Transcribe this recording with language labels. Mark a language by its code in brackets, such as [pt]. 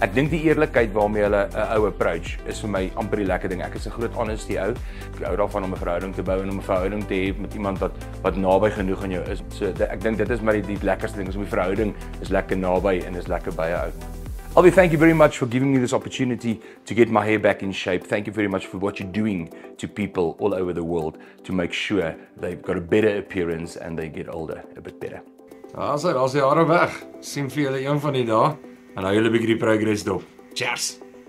[af] Ek dink die eerlikheid waarmee hulle 'n ou approach is vir my amper die lekker ding. Ek is 'n groot honesty ou. Ek hou daarvan om 'n verhouding te bou en om 'n verhouding te hê met iemand wat naby genoeg aan jou is. So ek dink dit is maar die lekkerste ding, is om die verhouding is lekker naby en is lekker by jou. [en] Albie, thank you very much for giving me this opportunity to get my hair back in shape. Thank you very much for what you're doing to people all over the world to make sure they've got a better appearance and they get older a bit better. [af] Daar's die hare weg. Sien vir julle een van die dae en hou julle 'n bietjie die progress dop. Cheers.